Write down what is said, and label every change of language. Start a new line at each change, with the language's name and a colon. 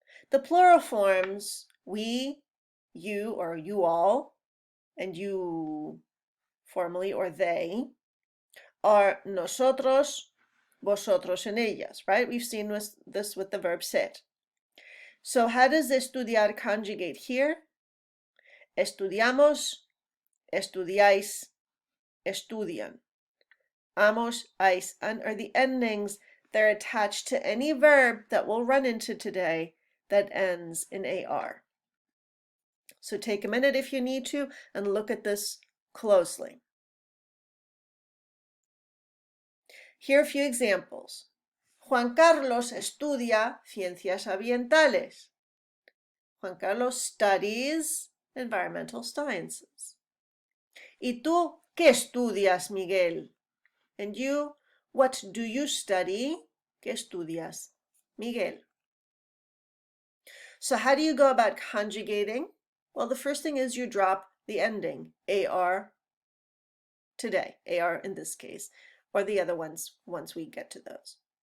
English: The plural forms, we, you, or you all, and you formally, or they, are nosotros, vosotros, and ellas, right? We've seen this with the verb ser. So how does estudiar conjugate here?
Spanish: Estudiamos, estudiáis, estudian.
English: Amos, ais, and are the endings. They're attached to any verb that we'll run into today that ends in AR. So take a minute if you need to and look at this closely. Here are a few examples.
Spanish: Juan Carlos estudia ciencias ambientales.
English: Juan Carlos studies environmental sciences.
Spanish: ¿Y tú qué estudias, Miguel?
English: And you, what do you study?
Spanish: ¿Qué estudias, Miguel?
English: So how do you go about conjugating? Well, the first thing is you drop the ending, AR today, AR in this case, or the other ones once we get to those.